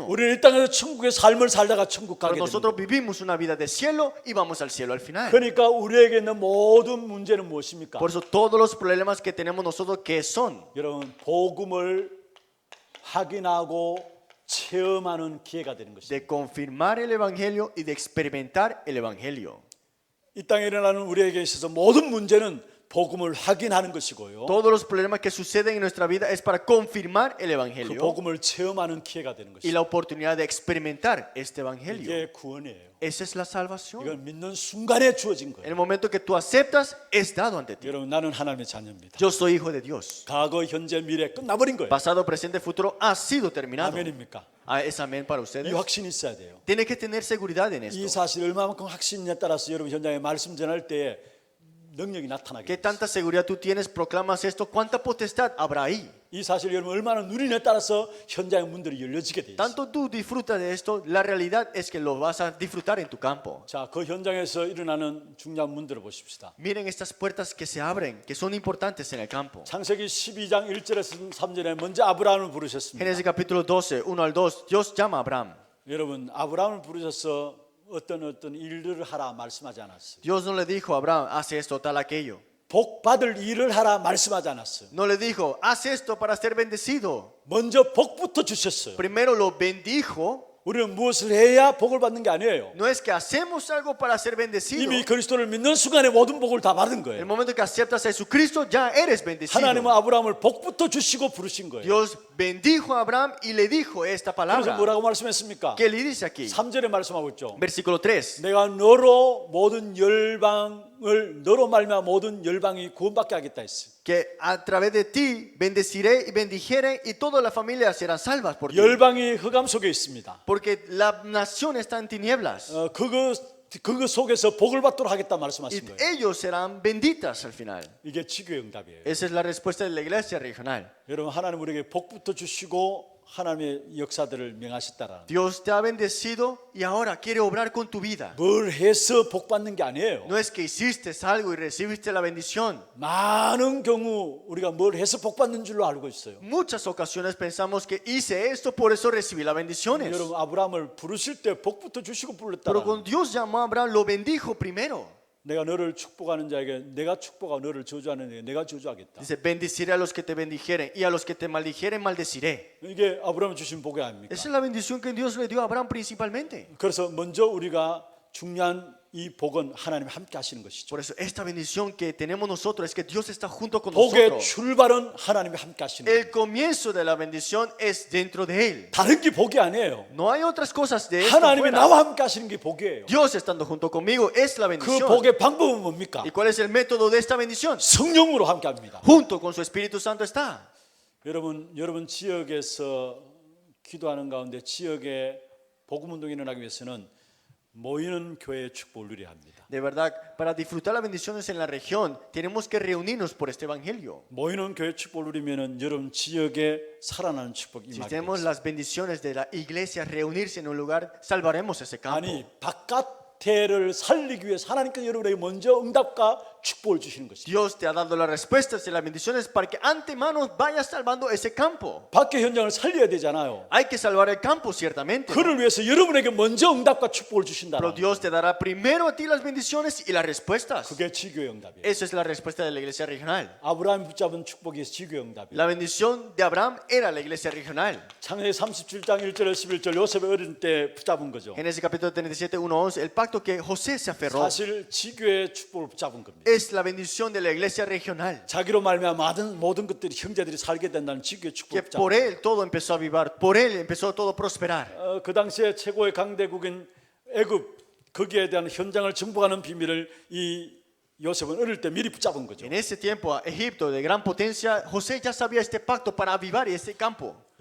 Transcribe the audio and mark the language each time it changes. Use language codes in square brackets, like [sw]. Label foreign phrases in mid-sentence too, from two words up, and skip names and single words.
[ko] 우리는 이 땅에서 천국의 삶을 살다가 천국 [es] Pero [ko] 가게 됩니다. [es] nosotros vivimos una vida de cielo y vamos al cielo al final. [ko] 그러니까 우리에게 있는 모든 문제는 무엇입니까? [es] Por eso todos los problemas que tenemos nosotros, ¿qué son? [ko] 여러분, 복음을 확인하고 체험하는 기회가 되는 것입니다. [es] De confirmar el evangelio y de experimentar el evangelio. [ko] 이 땅에 일어나는 우리에게 있어서 모든 문제는 복음을 확인하는 것이고요. [es] Todos los problemas que suceden en nuestra vida es para confirmar el [ko] 그 [es] evangelio [ko] 복음을 체험하는 기회가 되는 [es] y [ko] 것입니다. [es] la oportunidad de experimentar este evangelio. [ko] 이게 구원이에요. [es] Esa es la salvación. [ko] 이건 믿는 순간에 주어진 [es] En [ko] 거예요. [es] el momento que tú aceptas, es dado ante ti. [ko] 여러분, 나는 하나님의 자녀입니다. [es] Yo soy hijo de Dios. [ko] 과거, 현재, 미래 끝나버린 거예요. [es] Pasado, presente, futuro ha sido terminado. [ko] 아멘입니까? [es] Ah, ¿es amén para [ko] 이 [es] ustedes? [ko] 확신이 있어야 돼요. [es] Tiene que tener seguridad en [ko] 이 [es] esto. [ko] 사실 얼마만큼 확신에 따라서 여러분 현장에 말씀 전할 때 능력이 나타나게 [es] ¿Qué [ko] 돼요. [es] tanta seguridad tú tienes? Proclamas esto. ¿Cuánta potestad habrá ahí? [ko] 이 사실 여러분 얼마나 누리냐에 따라서 현장의 문들이 열려지게 돼 있어요. [es] Tanto tú disfrutas de esto, la realidad es que lo vas a disfrutar en tu campo. [ko] 자, 그 현장에서 일어나는 중요한 문들을 보십시다. [es] Miren estas puertas que se abren, que son importantes en el campo. [ko] 창세기 12장 1절에서 3절에 먼저 아브라함을 부르셨습니다. [es] Génesis capítulo 12, 1 al 2, Dios llama a Abraham. [ko] 여러분, 아브라함을 부르셔서 어떤 일들을 하라 말씀하지 않았어요. [es] Dios no le dijo a Abraham, haz esto, tal, aquello. [ko] 복 받을 일을 하라 말씀하지 않았어요. [es] No le dijo, haz esto para ser bendecido. [ko] 먼저 복부터 주셨어요. [es] Primero lo bendijo. [ko] 우리는 무엇을 해야 복을 받는 게 아니에요. [es] No es que hacemos algo para ser bendecido. [ko] 이미 그리스도를 믿는 순간에 모든 복을 다 받은 [es] En el [ko] 거예요. [es] momento que aceptas a Jesucristo, ya eres bendecido. [ko] 하나님은 아브라함을 복부터 주시고 부르신 거예요. [es] Dios bendijo a Abraham y le dijo esta [ko] 그래서 [es] palabra. [ko] 뭐라고 말씀했습니까? [es] ¿Qué le dice aquí? [ko] 3절에 말씀하고 있죠. [es] Versículo 3. [ko] 내가 너로 모든 열방을 너로 말미암아 모든 열방이 구원받게 하겠다 했어요. [es] Que a través de ti bendeciré y bendijere y todas las familias serán salvas por ti. [ko] 열방이 흑암 속에 있습니다. [es] Porque la nación está en tinieblas. [ko] 그거 속에서 복을 받도록 하겠다 [es] Y [ko] 말씀하신 거예요. [es] ellos serán benditas al final. [ko] 이게 지교의 응답이에요. [es] Esa es la respuesta de la iglesia regional. [ko] 여러분, 하나님 우리에게 복부터 주시고 하나님의 역사들을 명하셨다라는 [es] Dios te ha bendecido y ahora quiere obrar con tu vida. [ko] 뭘 해서 복 받는 게 아니에요. [es] No es que hiciste algo y recibiste la bendición. [ko] 많은 경우 우리가 뭘 해서 복 받는 줄로 알고 있어요. [es] Muchas ocasiones pensamos que hice esto, por eso recibí las bendiciones. [ko] 여러분, 아브라함을 부르실 때 복부터 주시고 [es] Pero [ko] 불렀다. [es] cuando Dios llamó a Abraham, lo bendijo primero. [ko] 내가 너를 축복하는 자에게 내가 축복하고 너를 저주하는 자에게 내가 저주하겠다. [es] Dice, bendeciré a los que te bendijeren y a los que te maldijeren, maldeciré. [ko] 이게 아브라함이 주신 복이 아닙니까? [es] Esa es la bendición que Dios le dio a Abraham principalmente. [ko] 그래서 먼저 우리가 중요한 이 복은 하나님이 함께 하시는 것이죠. [es] Por eso esta bendición que tenemos nosotros es que Dios está junto con [ko] 복의 [es] nosotros. [ko] 출발은 하나님이 함께 하시는 거예요. [es] El comienzo de la bendición es dentro de Él. [ko] 다른 게 복이 아니에요. [es] No hay otras cosas de esto [ko] 하나님이 [es] fuera. [ko] 나와 함께 하시는 게 복이에요. [es] Dios estando junto conmigo es la [ko] 그 [es] bendición. [ko] 복의 방법은 뭡니까? [es] ¿Y cuál es el método de esta bendición? [ko] 성령으로 함께 합니다. [es] Junto con su Espíritu Santo está. [ko] 여러분 지역에서 기도하는 가운데 지역에 복음 운동이 일어나기 위해서는 모이는 교회의 축복을 누려야 합니다. [es] De verdad, para disfrutar las bendiciones en la región, tenemos que reunirnos por este evangelio. [ko] 모이는 교회 축복을 누리면은 여러분 지역에 살아나는 축복이 [es] Si [ko] 임하게 [es] tenemos [ko] 됩니다. [es] las bendiciones de la iglesia, reunirse en un lugar, salvaremos ese campo. [ko] 아니 바깥에를 살리기 위해서 하나님께서 여러분에게 먼저 응답과 축복을 주시는 것입니다. [es] Dios te ha dado las respuestas y las bendiciones para que antemano vayas salvando ese campo. [ko] 밖의 현장을 살려야 되잖아요. [es] Hay que salvar el campo, ciertamente. [ko] 그를 위해서 여러분에게 먼저 응답과 축복을 주신다. [es] Pero Dios te dará primero a ti las bendiciones y las respuestas. [ko] 그게 지교의 응답이에요. [es] Esa es la respuesta de la iglesia regional. [ko] 아브라함이 붙잡은 축복이 지교의 응답이에요. [es] La bendición de Abraham era la iglesia regional. [ko] 창세기 37장 1절에 11절 요셉이 어릴 때 붙잡은 거죠. [es] Génesis capítulo 37, 1, 11, el pacto que José se aferró [ko] 사실 지교의 축복을 붙잡은 겁니다. [es] es la bendición de la iglesia regional. [ko] 자기로 말미암아 모든 것들이 형제들이 살게 된다는 지교의 축복을 [es] Que [ko] 붙잡은 [es] por él todo empezó a avivar, por él empezó todo a prosperar. [ko] 그 당시에 최고의 강대국인 애굽 거기에 대한 현장을 정복하는 비밀을 이 요셉은 어릴 때 미리 붙잡은 거죠. [es] En ese tiempo, a Egipto, de gran potencia, José ya sabía este pacto para avivar ese campo.